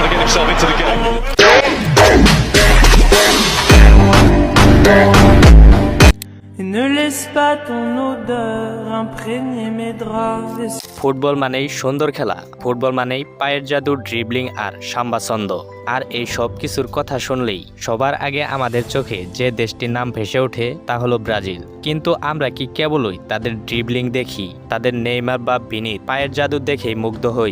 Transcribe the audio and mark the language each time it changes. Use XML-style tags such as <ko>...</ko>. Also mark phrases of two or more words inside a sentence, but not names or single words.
<en>himself into the game.</en> <fr>Et ne laisse pas ton odeur imprégner mes draps.</fr> <bn>ফুটবল মানেই সুন্দর খেলা, ফুটবল মানেই পায়ের জাদু, ড্রিবলিং আর সাম্বা ছন্দ। আর এই সব কিছুর কথা শুনলেই সবার আগে আমাদের চোখে যে দেশটির নাম ভেসে ওঠে তা হলো ব্রাজিল। কিন্তু আমরা কি কেবলই তাদের ড্রিবলিং দেখি, তাদের নেইমার বা ভিনির পায়ের জাদু দেখেই মুগ্ধ হই?</bn>